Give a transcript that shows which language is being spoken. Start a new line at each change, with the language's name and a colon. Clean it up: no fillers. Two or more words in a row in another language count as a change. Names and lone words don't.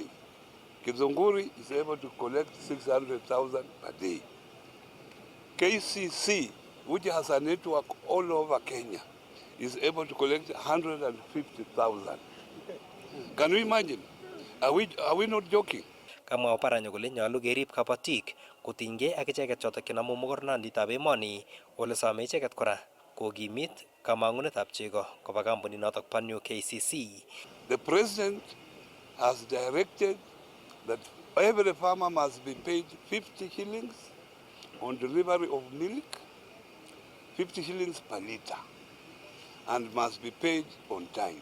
English: Kizunguri is able to collect 600,000 per day. KCC, which has a network all over Kenya, is able to collect 150,000. Can you imagine? Are we not joking?
Kalenjin: Kamwa Oparanya kole nyolu kerib kabatik kotinygei ak icheket chotok chenamu mogornonditab emoni ole some icheket kora kokimit kamangunetab chego koba kampunit notok bo New KCC.
English: The president has directed that every farmer must be paid 50 shillings on delivery of milk, 50 shillings per liter, and must be paid on time.